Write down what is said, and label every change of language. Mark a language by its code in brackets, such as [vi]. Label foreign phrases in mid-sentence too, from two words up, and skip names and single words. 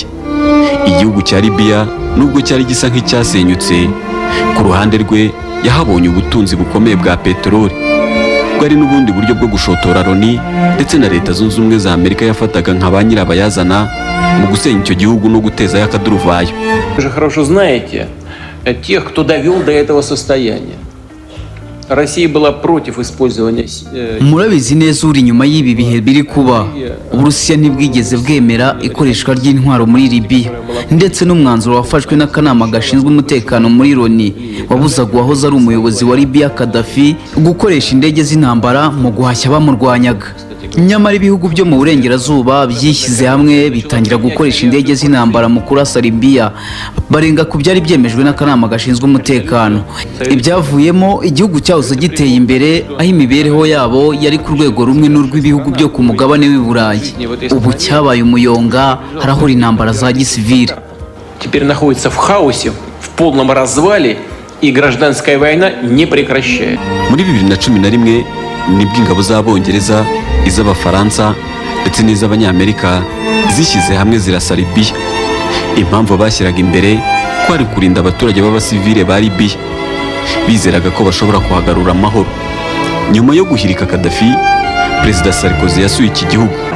[rw] Igihugu cya Libya nubwo cyari gisa nk'icyasenyutse, ku ruhande rwe yahabonye ubutunzi bukomeye bwa peteroli. Bwari n'ubundi buryo bwo gushotora Loni ndetse na Leta Zunze Ubumwe za Amerika yafataga nka ba nyirabayazana mu gusenya icyo gihugu no gutezayo akaduruvayo. [ru] Вы же хорошо знаете тех, кто довел до этого состояния. Россия была против использования. [rw] Murabizi neza uri nyuma y'ibi bihe biri kuba, Uburusiya ntibwigeze bwemera ikoreshwa ry'intwaro muri Libya, ndetse n'umwanzuro wafashwe n'akanama gashinzwe umutekano muri Loni wabuzaga uwahoze ari umuyobozi wa Libya Gaddafi gukoresha indege z'intambara mu guhashya abamurwanyaga. Nyamara ibihugu byo mu burengerazuba byishyize hamwe bitangira gukoresha indege z'intambara mu kurasa Libya, barenga ku byari byemejwe n'akanama gashinzwe umutekano. Ibyavuyemo igihugu cyahoze giteye imbere, aho imibereho yabo yari ku rwego rumwe n'urw'ibihugu byo ku mugabane w'i Burayi, ubu cyabaye umuyonga, harahura intambara za gisivile. [ru] Теперь находится в хаосе, в полном развале, и гражданская война не прекращает. [rw] Muri 2011 nibwo ingabo z'Abongereza, iz'Abafaransa ndetse n'iz'Abanyamerika zishyize hamwe zirasa Libya. Impamvu bashyiraga imbere kwari kurinda abaturage b'abasivile ba Libya. Bizeraga ko bashobora kuhagarura amahoro. Nyuma yo guhirika Gaddafi, Perezida Sarkozy yasuye iki gihugu.